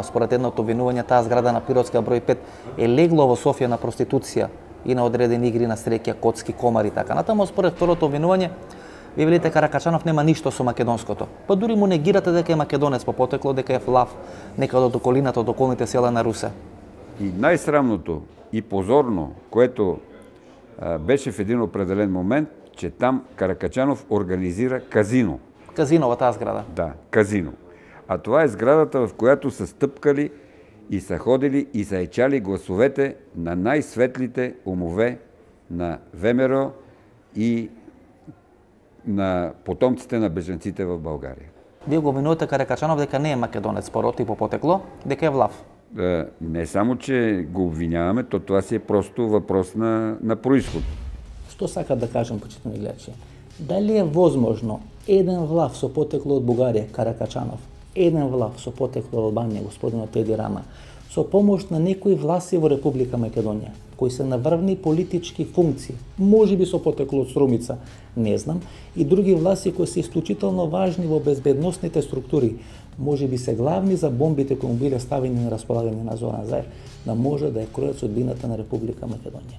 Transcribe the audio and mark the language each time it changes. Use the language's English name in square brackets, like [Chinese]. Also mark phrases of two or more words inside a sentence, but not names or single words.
[Macedonian] Според едното обвинување, таа зграда на Пиротска број 5 е легло во Софија на проституција и на одредени игри на среќа, коцки, комари и така натаму. Според второто обвинување, ви велите Каракачанов нема ништо со македонското. Па дури му негирате дека е македонец по потекло, дека е влав некаде од околината, од околните села на Русе. И најсрамното [Bulgarian] и позорно, което беше в един определен момент, че там Каракачанов организира казино. [Macedonian] Казино во таа зграда? Да, казино. [Bulgarian] А това е сградата, в която са стъпкали и са ходили и са ечали гласовете на най-светлите умове на ВМРО и на потомците на бежанците в България. [Macedonian] Вие го обвинувате Каракачанов дека не е македонец по род и по потекло, дека е влав. [Bulgarian] Не само, че го обвиняваме, то това си е просто въпрос на происход. [Macedonian] Што сакат да кажем, почитувани гледачи? Дали е возможно еден влав со потекло од Бугарија, Каракачанов, еден влав со потекло од Албанија, господинот Еди Рама, со помош на некои власти во Република Македонија, кои се на врвни политички функции, можеби со потекло од Струмица, не знам, и други власти кои се исклучително важни во безбедносните структури, можеби се главни за бомбите кои му биле ставени на располагање на Зоран Заев, да може да ја кројат судбината на Република Македонија.